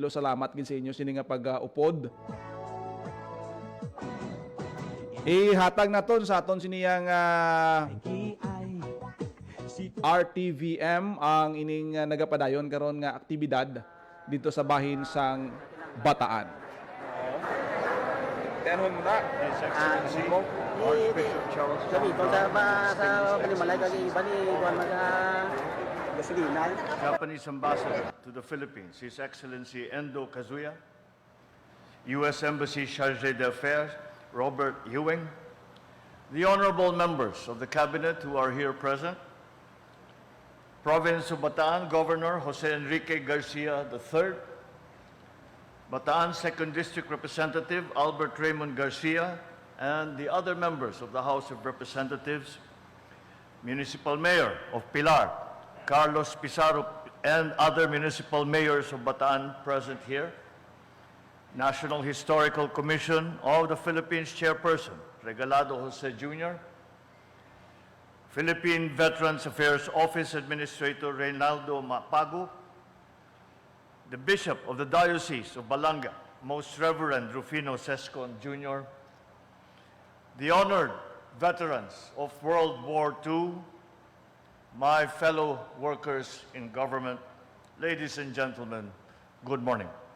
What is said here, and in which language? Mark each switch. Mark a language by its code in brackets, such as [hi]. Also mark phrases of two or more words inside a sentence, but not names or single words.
[hil] Salamat gid sa inyo sini nga pag-upod. Ihatag naton sa aton siniyang RTVM ang ining nagapadayon karon nga aktibidad dito sa bahin sang Bataan. Tenhon mo na. Gamiton sa panimalay kag iba ni kuan mga gasolina. [en] Japanese Ambassador to the Philippines, His Excellency Endo Kazuya, U.S. Embassy Chargé d'Affaires, Robert Ewing, the honorable members of the Cabinet who are here present, Province of Bataan Governor Jose Enrique Garcia III, Bataan 2nd District Representative Albert Raymond Garcia, and the other members of the House of Representatives, Municipal Mayor of Pilar, Carlos Pizarro, and other municipal mayors of Bataan present here, National Historical Commission of the Philippines Chairperson, Regalado Jose Jr., Philippine Veterans Affairs Office Administrator Reynaldo Mapago, the Bishop of the Diocese of Balanga, Most Reverend Rufino Sescon Jr., the honored veterans of World War II, my fellow workers in government, ladies and gentlemen, good morning.